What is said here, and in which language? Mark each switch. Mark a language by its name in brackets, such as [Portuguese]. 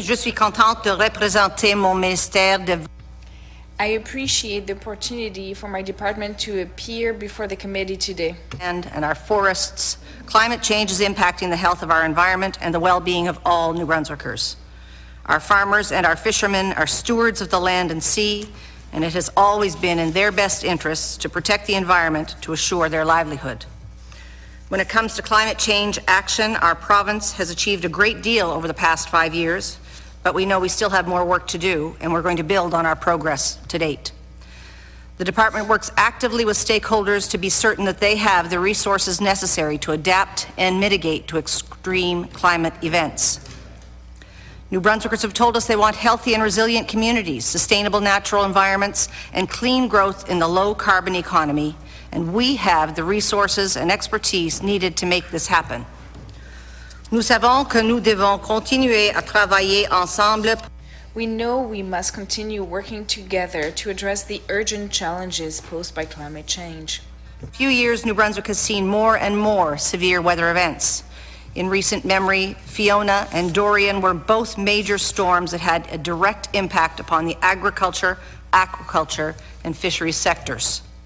[French] Je suis contente de représenter mon ministère de. [English] I appreciate the opportunity for my department to appear before the committee today. And our forests. Climate change is impacting the health of our environment and the well-being of all New Brunswickers. Our farmers and our fishermen are stewards of the land and sea, and it has always been in their best interests to protect the environment to assure their livelihood. When it comes to climate change action, our province has achieved a great deal over the past 5 years, but we know we still have more work to do, and we're going to build on our progress to date. The department works actively with stakeholders to be certain that they have the resources necessary to adapt and mitigate to extreme climate events. New Brunswickers have told us they want healthy and resilient communities, sustainable natural environments, and clean growth in the low-carbon economy, and we have the resources and expertise needed to make this happen. [French] Nous savons que nous devons continuer à travailler ensemble. [English] We know we must continue working together to address the urgent challenges posed by climate change. In a few years, New Brunswick has seen more and more severe weather events. In recent memory, Fiona and Dorian were both major storms that had a direct impact upon the agriculture, aquaculture, and fisheries sectors.